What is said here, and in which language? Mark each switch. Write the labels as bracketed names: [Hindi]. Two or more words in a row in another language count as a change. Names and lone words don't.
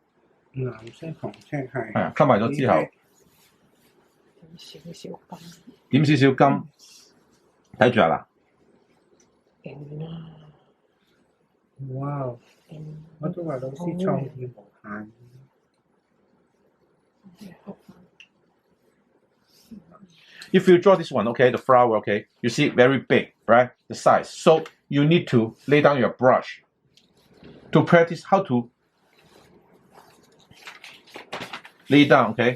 [Cantonese] 藍色紅色係。係啊，溝埋咗之後，少少金，點少少金，睇住啊嗱，勁啊！哇！勁我都話老師創意無限。 [English] If you draw this one, okay, the flower, okay, you see very big, right? The size. So you need to lay down your brush to practice how to lay down, okay?